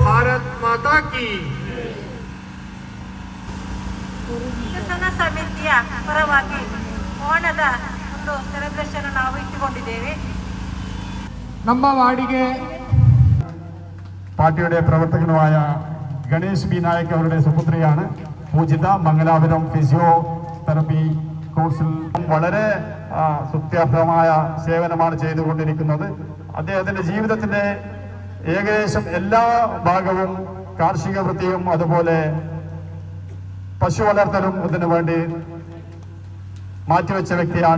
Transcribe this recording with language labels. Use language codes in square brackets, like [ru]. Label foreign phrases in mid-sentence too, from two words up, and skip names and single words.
[hi] भारत माता की. [kn] ವಿಕಸನ ಸಮಿತಿಯ ಪರವಾಗಿ ಓಣದ ಒಂದು ಸೆಲೆಬ್ರೇಷನ್ ನಾವು ಇಟ್ಟುಕೊಂಡಿದ್ದೇವೆ. ನಮ್ಮ ವಾರ್ಡಿಗೆ [ml] പാർട്ടിയുടെ പ്രവർത്തകനുമായ ഗണേഷ് ബി നായക് അവരുടെ സുപുത്രിയാണ് പൂജിത. മംഗലാപുരം ഫിസിയോതെറപ്പി കോഴ്സിൽ വളരെ സുത്യാർഹമായ സേവനമാണ് ചെയ്തുകൊണ്ടിരിക്കുന്നത്. അദ്ദേഹത്തിന്റെ ജീവിതത്തിന്റെ ഏകദേശം എല്ലാ ഭാഗവും കാർഷിക വൃത്തിയും അതുപോലെ പശു വളർത്തലും ഇതിനു വേണ്ടി മാറ്റിവെച്ച വ്യക്തിയാണ്.